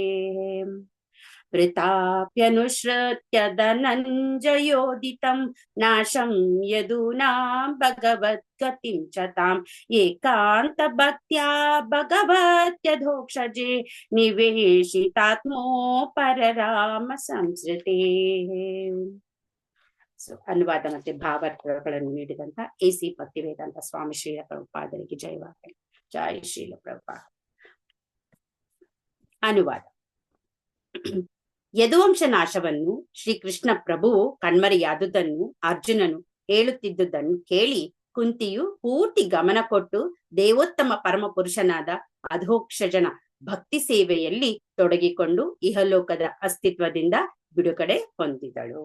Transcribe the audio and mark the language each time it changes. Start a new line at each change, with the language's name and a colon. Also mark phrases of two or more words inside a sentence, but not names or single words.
Sanskrit: वृताप्यनुसृत्य धनञ्जयोदितं नाशं यदूना भगवद्गतिं च ताम् एकान्तभक्त्या भगवत्यधोक्षजे निवेशितात्मो परराम संसृते.
Kannada: ಅನುವಾದ ಮತ್ತೆ ಭಾವಾರ್ಥಗಳನ್ನು ನೀಡಿದಂತ ಎಸಿ ಭಕ್ತಿವೇದಾಂತ ಸ್ವಾಮಿ ಶ್ರೀಲ ಪ್ರಭುಪಾದರಿಗೆ ಜಯವಾಗಲಿ. ಜಯ ಶ್ರೀಲ ಪ್ರಭುಪಾದ. ಅನುವಾದ. ಯದುವಂಶ ನಾಶವನ್ನು ಶ್ರೀಕೃಷ್ಣ ಪ್ರಭುವು ಕಣ್ಮರೆಯಾದುದನ್ನು ಅರ್ಜುನನು ಹೇಳುತ್ತಿದ್ದುದನ್ನು ಕೇಳಿ ಕುಂತಿಯು ಪೂರ್ತಿ ಗಮನ ಕೊಟ್ಟು ದೇವೋತ್ತಮ ಪರಮ ಪುರುಷನಾದ ಅಧೋಕ್ಷಜನ ಭಕ್ತಿ ಸೇವೆಯಲ್ಲಿ ತೊಡಗಿಕೊಂಡು ಇಹಲೋಕದ ಅಸ್ತಿತ್ವದಿಂದ ಬಿಡುಗಡೆ ಹೊಂದಿದಳು.